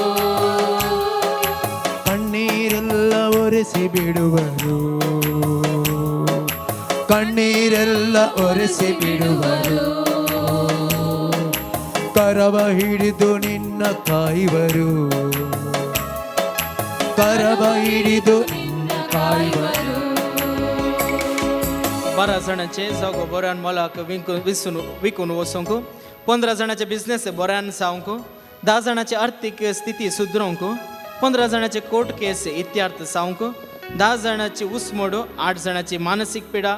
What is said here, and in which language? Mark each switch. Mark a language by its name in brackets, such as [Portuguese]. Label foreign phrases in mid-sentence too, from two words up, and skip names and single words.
[Kannada] ಕಣ್ಣೀರೆಲ್ಲ ಒರೆಸಿ ಬಿಡುವರು, ಕಣ್ಣೀರೆಲ್ಲ ಒರೆಸಿ ಬಿಡುವರು. ಕರವ ಹಿಡಿದು ನಿನ್ನ ಕಾಯುವರು, ಕರವ ಹಿಡಿದು ನಿನ್ನ ಕಾಯುವರು. [Konkani] 12 जाणांचे जागो बऱ्यान मोलाक विकून वचोंक, 15 जाणांचे बिझनेस बऱ्यान जावंक, 10 जाणांची आर्थीक स्थिती सुदरोवंक, 15 जाणांचे कोर्ट केस इत्यार्थ जावंक, 10 जाणांची उसमोड, 8 जाणांची मानसीक पिडा,